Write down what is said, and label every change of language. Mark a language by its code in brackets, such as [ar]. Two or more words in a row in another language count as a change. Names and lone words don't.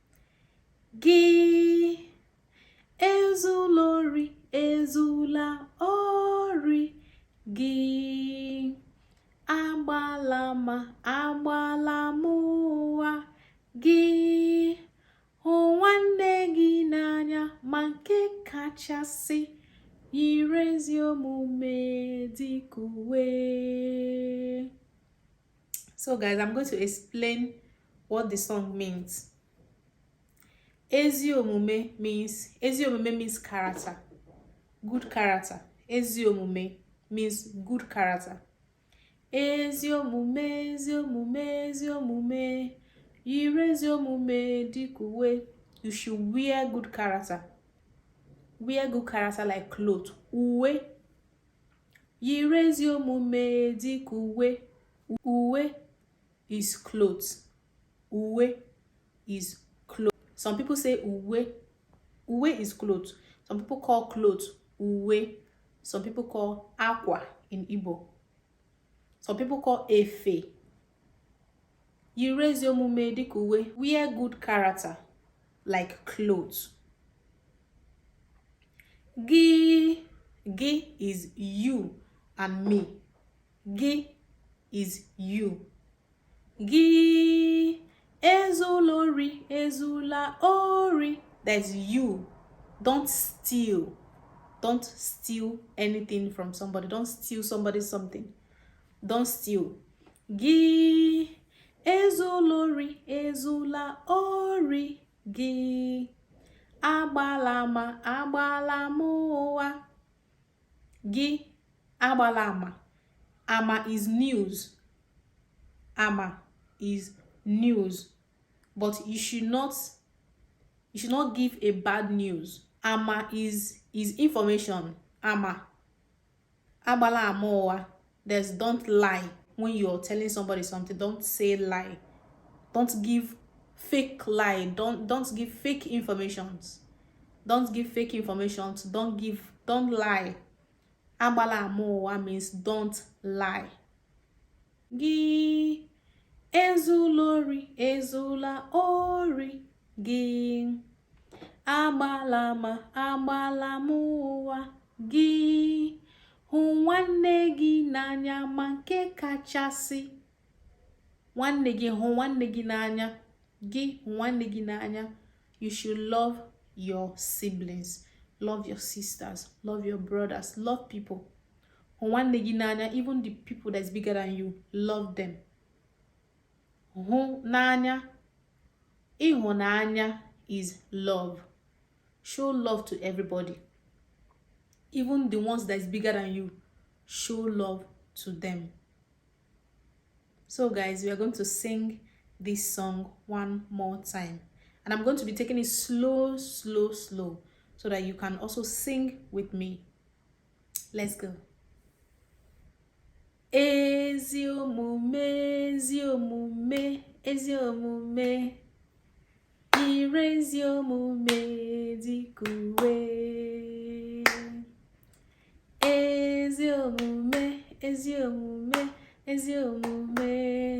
[ig] Gị ezula ori, ezula ori, gị agbala m ụwa, gị hụ nwanne gị n'anya, ma nke kachasị yiri ezi omume dịka uwe. [en] So guys, I'm going to explain what the song means. [ig] Ezi omume [en] means character, good character. [ig] Ezi omume [en] means good character. [ig] Ezi omume, ezi omume, ezi omume, yiri ezi omume dịka uwe. [en] You should wear good character. Wear good character like clothes. [ig] Uwe. Yiri ezi omume dịka uwe. [en] Uwe is clothes. Uwe is clothes. Some people say uwe. Uwe is clothes. Some people call clothes uwe. Some people call aqua in Igbo. Some people call [ig] efe. Yiri ezi omume dịka uwe. [en] Wear good character like clothes. Gi is you and me. [ig] Gi [en] is you. [ig] Gi ezula ori, ezula ori, [en] that's you. Don't steal. Don't steal anything from somebody. Don't steal somebody's something. Don't steal. [ig] Gi ezula ori, ezula ori, gị agbala m ụwa, gị agbala. [en] Ama is news. Ama is news, but you should not give a bad news. Ama is information. [ig] Ama Agbala amowa. [en] There's don't lie. When you're telling somebody something, don't say lie. Don't give fake lie. Don't give fake informations. Don't give fake information. Don't lie. [ig] Agbala amowa [en] means don't lie. [ig] Gi ezulori ezula ori gi agbala mụwa gi hụ nwanne gị n'anya ma nke kachasị. Nwanne gị hụ nwanne gị n'anya. Gị hụ nwanne gị n'anya. [en] You should love your siblings, love your sisters, love your brothers, love people. [ig] Hụ nwanne gị n'anya, [en] even the people that's bigger than you, love them. [ig] Hụ n'anya. Ịhụnanya [en] is love. Show love to everybody. Even the ones that is bigger than you, show love to them. So guys, we are going to sing this song one more time. And I'm going to be taking it slow, slow, slow, so that you can also sing with me. Let's go. [ig] Ezi omume, ezi omume, ezi omume. Ire ezi omume dịkuwe. Ezi omume, ezi omume, ezi omume.